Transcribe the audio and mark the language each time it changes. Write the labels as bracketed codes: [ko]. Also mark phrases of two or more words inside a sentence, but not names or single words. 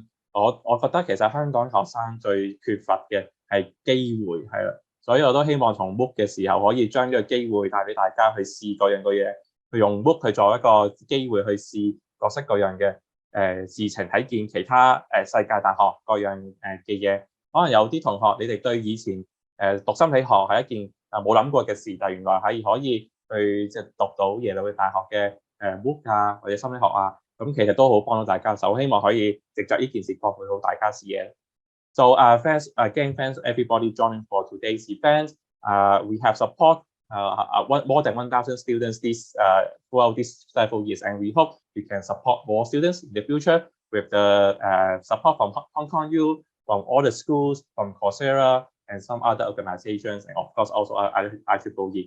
[yue] 我覺得其實香港學生最缺乏嘅係機會，係啦，所以我都希望從 MOOC 嘅時候可以將呢個機會帶俾大家去試各樣嘅嘢，去用 MOOC 去做一個機會去試各式各樣嘅事情，睇見其他世界大學各樣嘅嘢。可能有啲同學你哋對以前讀心理學係一件冇諗過嘅事，但原來係可以去即係讀到耶魯大學嘅MOOC 啊或者心理學啊，咁其實都好幫到大家手，希望可以藉着呢件事擴闊到大家視野。 [en] So thanks everybody joining for today's event. We have support more than 1,000 students throughout these several years, and we hope we can support more students in the future with the support from Hong Kong U, from all the schools, from Coursera, and some other organizations, and of course also IEEE.